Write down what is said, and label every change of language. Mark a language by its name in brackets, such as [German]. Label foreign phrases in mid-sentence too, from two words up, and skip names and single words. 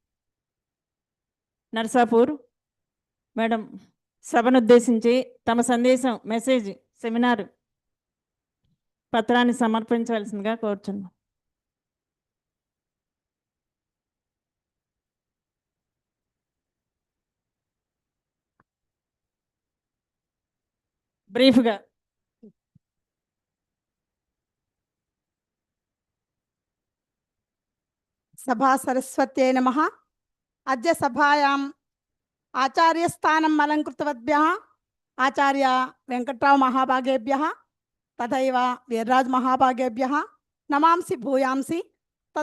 [Telugu] నర్సాపూర్ మేడం సభను ఉద్దేశించి తమ సందేశం, మెసేజ్, సెమినార్ పత్రాన్ని సమర్పించవలసిందిగా కోరుచున్నాం. బ్రీఫ్గా. [Sanskrit] सभा सरस्वत्यै नमः. अद्य सभायां आचार्यस्थानम् अलङ्कृतवद्भ्यः आचार्य वेङ्कटराव महाभागेभ्यः तथैव वीरराज महाभागेभ्यः नमांसि भूयांसि.